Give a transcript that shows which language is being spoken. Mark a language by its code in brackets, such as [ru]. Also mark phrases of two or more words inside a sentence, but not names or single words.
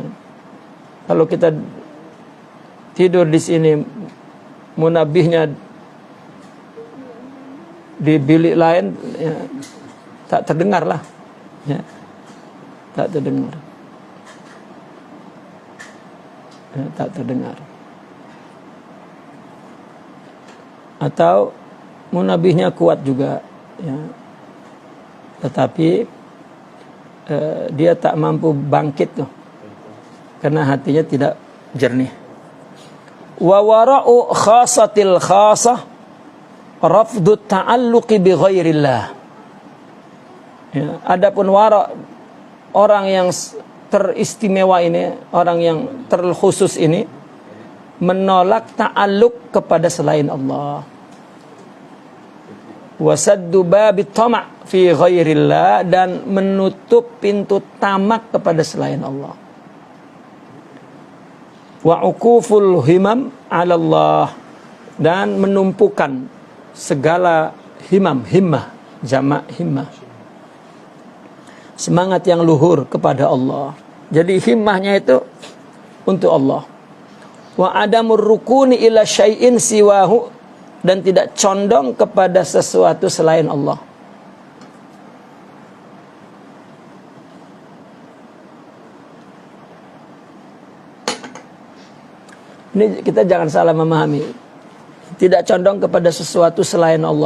[ms] Kalau kita tidur di sini, munabbihnya di bilik lain, ya, tak terdengar lah, ya, tak terdengar, ya, tak terdengar. Atau munabihnya kuat juga, ya, tetapi dia tak mampu bangkit tuh, karena hatinya tidak jernih. [ar] وورع خاصة الخاصة رفض التعلق بغير الله. [ms] Ya, adapun wara', orang yang teristimewa ini, orang yang terkhusus ini, menolak ta'alluq kepada selain Allah. [ar] وسد باب الطمع في غير الله, [ms] dan menutup pintu tamak kepada selain Allah. [ar] ووقوف الهمم على الله, [ms] dan menumpukan segala himmah, jamak himmah, semangat yang luhur kepada Allah. Jadi himmahnya itu untuk Allah. [ar] وعدم الركون إلى شيء سواه, [ms] dan tidak condong kepada sesuatu selain Allah. Ini kita jangan salah memahami. Tidak condong kepada sesuatu selain Allah.